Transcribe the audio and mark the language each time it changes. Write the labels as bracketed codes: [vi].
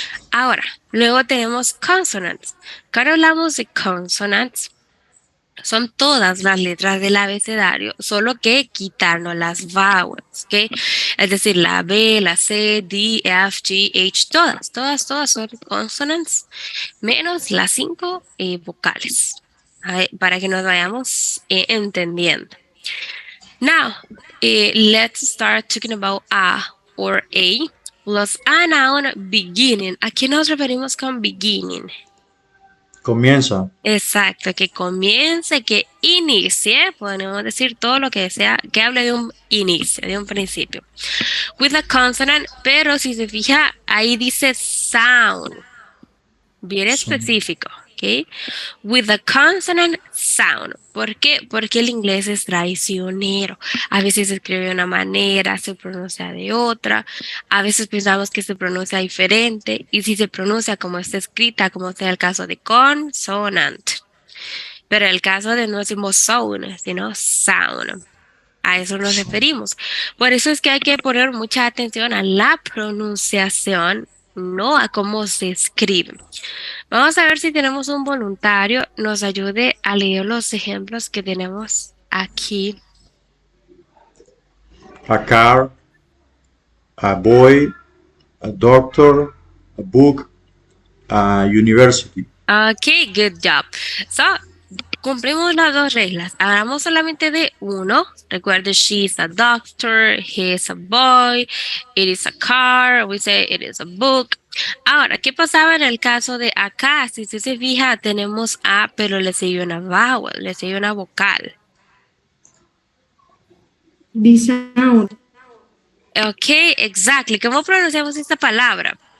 [es] Ahora, luego tenemos consonants. Cuando hablamos de consonants, son todas las letras del abecedario, solo que quitando las vowels, ¿ok? Es decir, la B, la C, D, F, G, H, todas son consonants, menos las 5 vocales, para que nos vayamos entendiendo. [en] Now, let's start talking about a or a. Los a noun beginning. [es] ¿A qué nos referimos con beginning? Comienza. Exacto, que comience, que inicie, podemos decir todo lo que sea, que hable de un inicio, de un principio. [en] With a consonant, [es] pero si se fija, ahí dice sound, bien específico, ¿ok? [en] With a consonant sound. [es] ¿Por qué? Porque el inglés es traicionero. A veces se escribe de una manera, se pronuncia de otra. A veces pensamos que se pronuncia diferente. Y si se pronuncia como está escrita, como sea el caso de consonant. Pero el caso de no decimos sound, sino sound. A eso nos referimos. Por eso es que hay que poner mucha atención a la pronunciación, no a cómo se escribe. Vamos a ver si tenemos un voluntario, nos ayude a leer los ejemplos que tenemos aquí. [en] A car, a boy, a doctor, a book, a university. Ok, good job. [es] So, cumplimos las dos reglas. Hablamos solamente de uno. [en] Recuerde, she's a doctor, he's a boy, it is a car, we say it is a book. [es] Ahora, ¿qué pasaba en el caso de acá? Si usted se fija, tenemos A, pero le sigue una vowel, le sigue una vocal. [en] The sound. Ok, exactly. [es] ¿Cómo pronunciamos esta palabra?